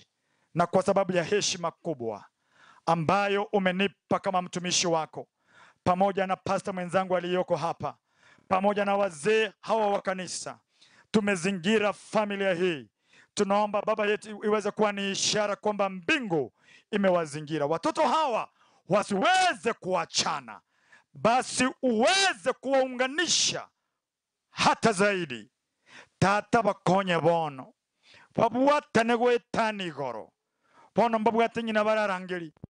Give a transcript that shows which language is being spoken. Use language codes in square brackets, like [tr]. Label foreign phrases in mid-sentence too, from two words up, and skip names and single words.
[sw] Na kwa sababu ya heshima kubwa ambayo umenipa kama mtumishi wako, pamoja na pastor mwenzangu aliyoko hapa, pamoja na wazee hawa wa kanisa, tumezingira familia hii. Tunaomba Baba yetu iweze kuwa ni ishara kwamba mbingu imewazingira. Watoto hawa wasiweze kuachana, basi uweze kuwaunganisha hata zaidi. [guz] Tata bakonye bono babuatane gwetana igoro bono mbabwate nyina bararangeri